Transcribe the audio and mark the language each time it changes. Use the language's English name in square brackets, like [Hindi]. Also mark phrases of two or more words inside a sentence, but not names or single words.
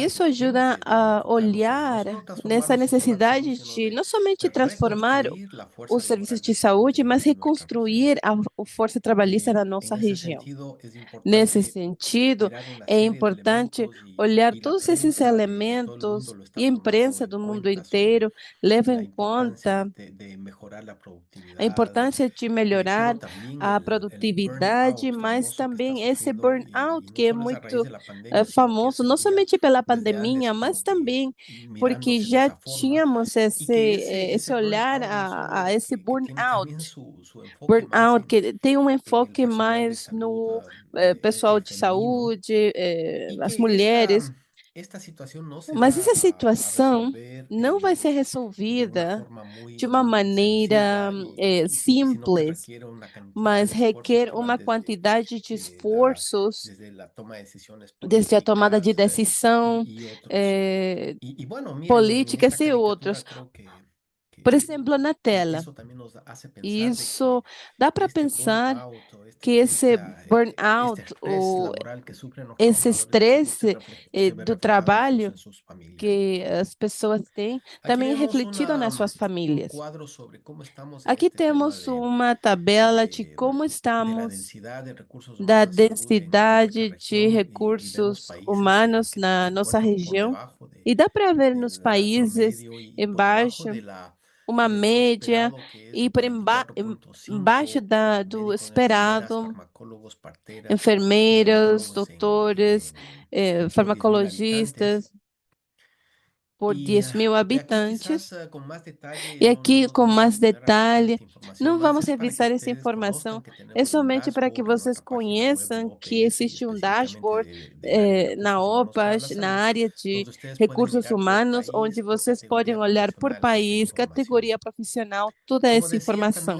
[Spanish] necesidad [Portuguese] isso ajuda [Spanish] urgente de [Portuguese] a [Spanish] enfocar los servicios, no [Portuguese] olhar [Spanish] solo transformar [Portuguese] nessa [Spanish] los sistemas de salud, [Portuguese] necessidade [Spanish] sino [Portuguese] de não somente de transformar [Spanish] reconstruir la fuerza [Portuguese] os serviços [Spanish] laboral de [Portuguese] de [Spanish] salud [Portuguese] saúde, mas [Spanish] en nuestra región. [Portuguese] reconstruir a força trabalhista da [Spanish] En [Portuguese] nossa [Spanish] ese [Portuguese] região. [Spanish] sentido, es [Portuguese] Nesse [Spanish] importante [Portuguese] sentido, [Spanish] mirar una [Portuguese] é [Spanish] serie de [Portuguese] importante [Spanish] elementos [Portuguese] olhar [Spanish] y la [Portuguese] todos esses [Spanish] prensa de todo el mundo [Portuguese] elementos [Spanish] lo está [Portuguese] e a [Spanish] tomando [Portuguese] imprensa [Spanish] en [Portuguese] do mundo [Spanish] cuenta sobre [Portuguese] inteiro leva [Spanish] la [Portuguese] em [Spanish] importancia [Portuguese] conta [Spanish] de mejorar la [Portuguese] a [Spanish] productividad, [Portuguese] importância de melhorar [Spanish] pero también [Portuguese] a [Spanish] el [Portuguese] produtividade, [Spanish] burnout [Portuguese] mas [Spanish] famoso que está [Portuguese] também esse [Spanish] surgiendo [Portuguese] burnout [Spanish] y no [Portuguese] que é [Spanish] solo es a raíz [Portuguese] muito [Spanish] de la pandemia, sino que [Portuguese] famoso, [Spanish] se [Portuguese] não [Spanish] venía [Portuguese] somente pela [Spanish] desde antes [Portuguese] pandemia, mas [Spanish] como que [Portuguese] também porque [Spanish] mirándose de [Portuguese] já [Spanish] esa forma [Portuguese] tínhamos [Spanish] y que [Portuguese] esse [Spanish] ese [Portuguese] olhar [Spanish] burnout no [Portuguese] a [Spanish] solo [Portuguese] esse [Spanish] tiene también [Portuguese] burnout. [Spanish] su enfoque más [Portuguese] Burnout, que tem um [Spanish] en el [Portuguese] enfoque [Spanish] personal de [Portuguese] mais [Spanish] salud [Portuguese] no pessoal de [Spanish] femenino [Portuguese] saúde, [Spanish] y [Portuguese] as [Spanish] que [Portuguese] mulheres, [Spanish] esta situación no se [Portuguese] mas [Spanish] va [Portuguese] essa [Spanish] a [Portuguese] situação [Spanish] resolver [Portuguese] não vai ser [Spanish] de una [Portuguese] resolvida [Spanish] forma [Portuguese] de [Spanish] muy [Portuguese] uma maneira [Spanish] sencilla sino que [Portuguese] simples, [Spanish] requiere una cantidad [Portuguese] mas [Spanish] de esfuerzos [Portuguese] requer [Spanish] que van [Portuguese] uma quantidade de esforços [Spanish] desde la toma de decisiones [Portuguese] desde a tomada de [Spanish] políticas [Portuguese] decisão, [Spanish] y otros. Y bueno, miren, en esta [Portuguese] políticas e [Spanish] caricatura [Portuguese] outros. [Spanish] creo [Portuguese] Por exemplo, na tela. [Spanish] eso también nos hace pensar de [Portuguese] Isso [Spanish] que [Portuguese] dá para [Spanish] este [Portuguese] pensar [Spanish] burnout o [Portuguese] que esse [Spanish] este [Portuguese] burnout, [Spanish] estrés [Portuguese] ou [Spanish] laboral que sufren los [Portuguese] esse [Spanish] trabajadores de salud [Portuguese] estresse [Spanish] se ve [Portuguese] do [Spanish] reflejado incluso [Portuguese] trabalho [Spanish] en sus familias. [Portuguese] que as pessoas têm, [Spanish] Aquí [Portuguese] também é [Spanish] vemos [Portuguese] refletido nas suas [Spanish] un [Portuguese] famílias. [Spanish] cuadro sobre cómo estamos en [Portuguese] Aqui [Spanish] este tema [Portuguese] temos uma tabela de como [Spanish] de la [Portuguese] estamos [Spanish] densidad de recursos [Portuguese] da [Spanish] humanos de salud en nuestra [Portuguese] densidade de [Spanish] región y vemos [Portuguese] recursos [Spanish] países [Portuguese] humanos [Spanish] que [Portuguese] na [Spanish] se [Portuguese] nossa [Spanish] encuentran por [Portuguese] região. [Spanish] debajo [Portuguese] E dá para ver nos [Spanish] del [Portuguese] países [Spanish] promedio y por debajo [Portuguese] embaixo uma [Spanish] de lo [Portuguese] média [Spanish] esperado, que es [Portuguese] e [Spanish] de [Portuguese] por embaixo [Spanish] 44.5 [Portuguese] do [Spanish] médicos, enfermeras, [Portuguese] esperado, [Spanish] farmacólogos, parteras y [Portuguese] enfermeiros, [Spanish] odontólogos [Portuguese] doutores, [Spanish] por 10.000 habitantes. [Portuguese] farmacologistas por 10.000 [Spanish] Y aquí [Portuguese] habitantes. [Spanish] quizás con más detalle [Portuguese] E [Spanish] no [Portuguese] aqui, [Spanish] nos [Portuguese] com [Spanish] vamos a [Portuguese] mais [Spanish] detener a revisar [Portuguese] detalhe, [Spanish] esta información, [Portuguese] não [Spanish] más [Portuguese] vamos [Spanish] es para que [Portuguese] revisar essa [Spanish] ustedes [Portuguese] informação, [Spanish] conozcan que [Portuguese] é [Spanish] tenemos un [Portuguese] somente para que [Spanish] dashboard en [Portuguese] vocês [Spanish] nuestra página web de [Portuguese] conheçam que [Spanish] OPS y [Portuguese] existe um [Spanish] específicamente [Portuguese] dashboard [Spanish] del área de [Portuguese] na [Spanish] recursos humanos para la [Portuguese] OPAS, na [Spanish] salud, [Portuguese] área de [Spanish] donde ustedes pueden [Portuguese] recursos [Spanish] mirar por [Portuguese] humanos, onde [Spanish] país, por [Portuguese] vocês podem [Spanish] categoría [Portuguese] olhar por [Spanish] profesional esta [Portuguese] país, [Spanish] información. [Portuguese] categoria profissional, toda [Spanish] Como [Portuguese] essa [Spanish] decía, también